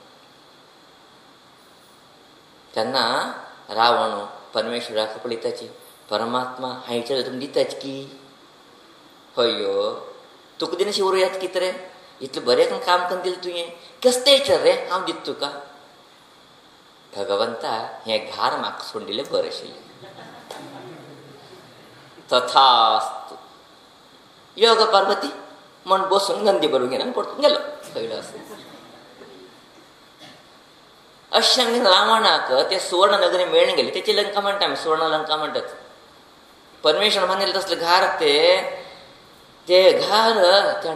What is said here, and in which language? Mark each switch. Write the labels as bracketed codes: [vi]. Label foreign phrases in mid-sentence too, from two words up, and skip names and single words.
[kok] तेन्ना रावण परमेश्वराक पळयताची परमात्मा हांवें विचारलें तुमी दिताच की हयो तुका दिनाशी उरयात कितें रे इतलें बरें काम करून दिलें तुवें कसं तें विचार रे हांव दिता तुका भगवंता हें घार म्हाका सोडून दिलें बरें आशिल्लें तथास्तु योग पार्वती म्हण बसून गंदी बरोवन घेवन परतून गेलो पयलो अशें रावणाक ते सुवर्ण नगरी मेळून गेले तेची लंका म्हणटा आमी सुवर्ण लंका म्हणटात परमेश्वर बांदिल्ले तसले घार ते घार त्या